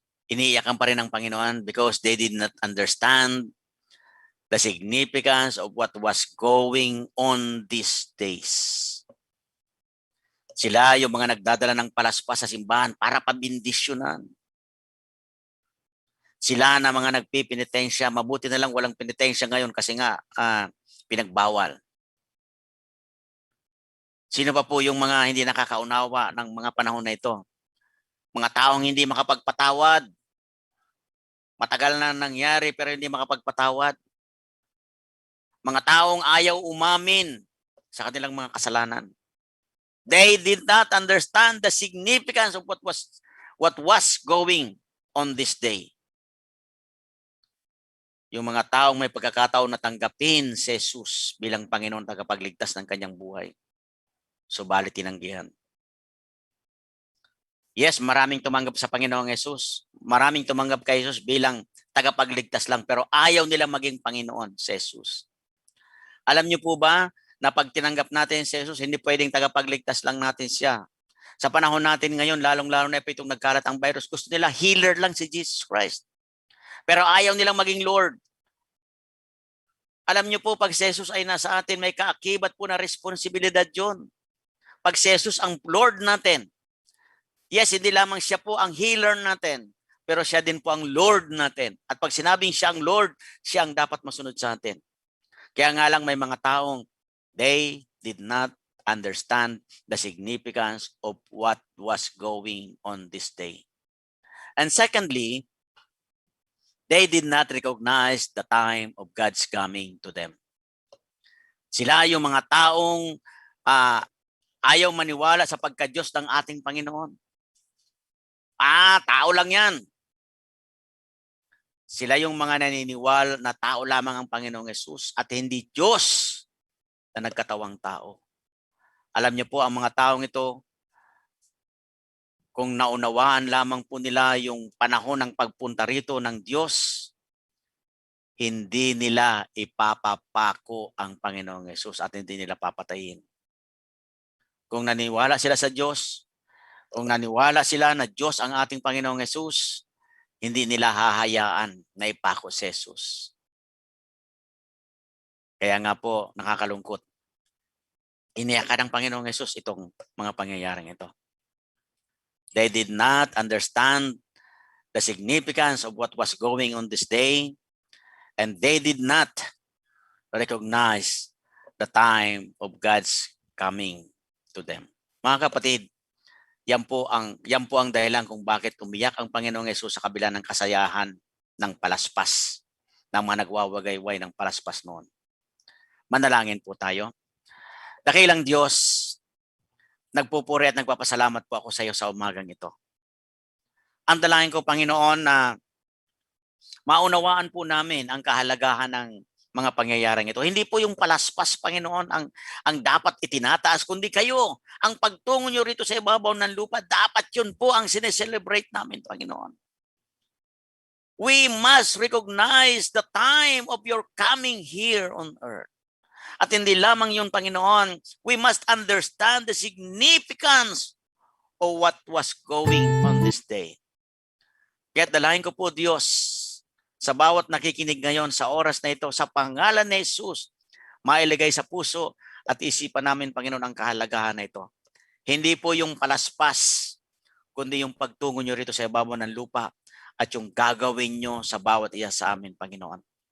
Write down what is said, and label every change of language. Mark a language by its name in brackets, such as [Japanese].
[Filipino] Iniiyakan pa rin ng Panginoon [English] because they did not understand the significance of what was going on these days. [Filipino] Sila yung mga nagdadala ng palaspas sa simbahan para pabindisyonan. Sila na mga nagpipinitensya, mabuti na lang walang pinitensya ngayon kasi nga pinagbawal. Sino pa po yung mga hindi nakakaunawa ng mga panahon na ito? Mga taong hindi makapagpatawad. Matagal na nangyari pero hindi makapagpatawad. Mga taong ayaw umamin sa kanilang mga kasalanan. [English] They did not understand the significance of what was going on this day. [Filipino] Yung mga taong may pagkakataon na tanggapin si Jesus bilang Panginoon tagapagligtas ng kanyang buhay. Subalit tinanggihan. Yes, maraming tumanggap sa Panginoong Jesus. Maraming tumanggap kay Jesus bilang tagapagligtas lang pero ayaw nila maging Panginoon si Jesus. Alam niyo po ba na pag tinanggap natin si Jesus, hindi pwedeng tagapagligtas lang natin siya. Sa panahon natin ngayon, lalong-lalo na itong nagkalat ang virus, gusto nila healer lang si Jesus Christ. Pero ayaw nilang maging Lord. Alam niyo po, pag si Jesus ay nasa atin, may kaakibat po na responsibilidad yun. Pag si Jesus ang Lord natin, yes, hindi lamang siya po ang healer natin, pero siya din po ang Lord natin. At pag sinabing siya ang Lord, siya ang dapat masunod sa atin. Kaya nga lang may mga taong [English] they did not understand the significance of what was going on this day. And secondly, they did not recognize the time of God's coming to them. [Filipino] Sila yung mga taong ayaw maniwala sa pagka-Diyos ng ating Panginoon. Tao lang yan. Sila yung mga naniniwala na tao lamang ang Panginoong Yesus at hindi Diyos na nagkatawang tao. Alam niyo po, ang mga taong ito, kung naunawaan lamang po nila yung panahon ng pagpunta rito ng Diyos, hindi nila ipapapako ang Panginoong Yesus at hindi nila papatayin. Kung naniwala sila sa Diyos, kung naniwala sila na Diyos ang ating Panginoong Yesus, hindi nila hahayaan na ipako si Jesus. Kaya nga po, nakakalungkot. Iniyakan ng Panginoong Yesus itong mga pangyayaring ito. [English] They did not understand the significance of what was going on this day, and they did not recognize the time of God's coming to them. [Filipino] Mga kapatid, yan po ang dahilan kung bakit umiyak ang Panginoong Yesus sa kabila ng kasayahan ng palaspas, ng mga nagwawagayway ng palaspas noon. Manalangin po tayo. Dakilang Diyos, nagpupuri at nagpapasalamat po ako sa iyo sa umagang ito. Ang dalangin ko, Panginoon, na maunawaan po namin ang kahalagahan ng mga pangyayaring ito. Hindi po yung palaspas, Panginoon, ang dapat itinataas, kundi kayo. Ang pagtungo nyo rito sa ibabaw ng lupa, dapat yun po ang sineselebrate namin, Panginoon. [English] We must recognize the time of your coming here on earth. [Filipino] At hindi lamang yun, Panginoon, [English] we must understand the significance of what was going on this day. [Filipino] Kaya dalahin ko po, Diyos, sa bawat nakikinig ngayon sa oras na ito, sa pangalan ni Jesus, mailagay sa puso at isipan namin, Panginoon, ang kahalagahan na ito. Hindi po yung palaspas, kundi yung pagtungo nyo rito sa ibabaw ng lupa at yung gagawin nyo sa bawat iya sa amin, Panginoon.